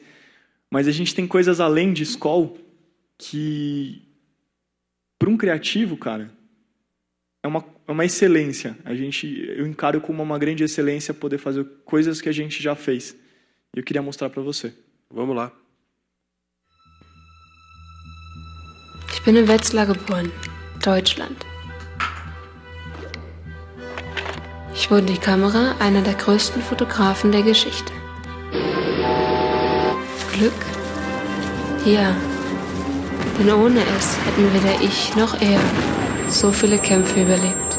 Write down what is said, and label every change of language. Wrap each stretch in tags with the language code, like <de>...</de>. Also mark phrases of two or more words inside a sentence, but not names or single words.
<pt>Mas a gente tem coisas além de Skol que, para um criativo, cara, é uma excelência. Eu encaro como uma grande excelência poder fazer coisas que a gente já fez. E eu queria mostrar para você. Vamos lá.</pt> <de>Ich bin in Wetzlar geboren, Deutschland. Ich wurde die Kamera einer der größten Fotografen der Geschichte. Glück? Ja, denn ohne es hätten weder ich noch er so viele Kämpfe überlebt.</de>